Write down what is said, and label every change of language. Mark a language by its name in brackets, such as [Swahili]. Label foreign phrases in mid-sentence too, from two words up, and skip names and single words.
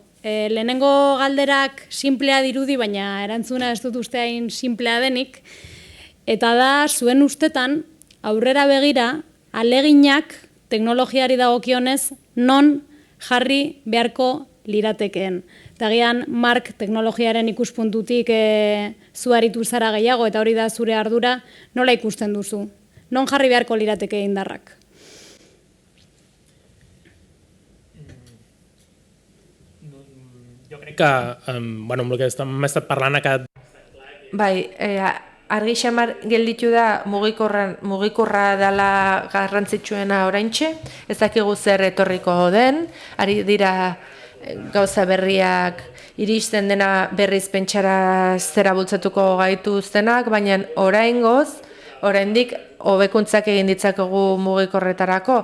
[Basque] Lehenengo galderak simplea dirudi, baina erantzuna ez dut uste hain simplea denik, eta da, zuen ustetan, aurrera begira, aleginak teknologiari dagokionez non jarri beharko liratekeen. Eta gian, Mark, teknologiaren ikuspuntutik zu aritu zara gehiago, eta hori da zure ardura, nola ikusten duzu? Non jarri beharko lirateke indarrak? [Catalan] Jo crec que, bueno, amb el que hem estat parlant aquest... [Basque] Bai, argi xamar gelditu da mugikorra dela garrantzitsuena oraintxe, ez dakigu zer etorriko den, ari dira gauza berriak iristen dena berriz pentsara zera bultzatuko gaituztenak, baina oraindik hobekuntzak egin ditzakegu mugikorretarako.